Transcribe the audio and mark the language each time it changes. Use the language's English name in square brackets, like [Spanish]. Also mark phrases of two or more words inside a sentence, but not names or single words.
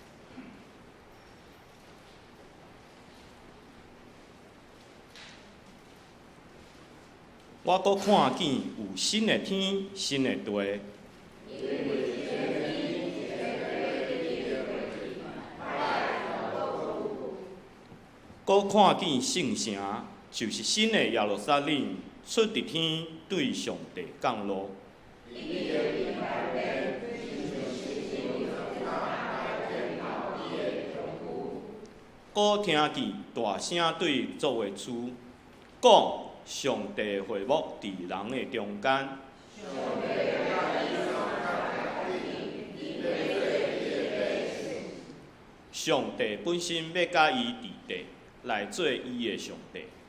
[Min Nan Chinese] 我阁看见有新的天，新的地。阁看见圣城，就是新的耶路撒冷，出伫天，对上帝降落。阁听见大声对造的主讲。上帝会幕伫人的中间，上帝本身要甲伊伫地来做伊的上帝。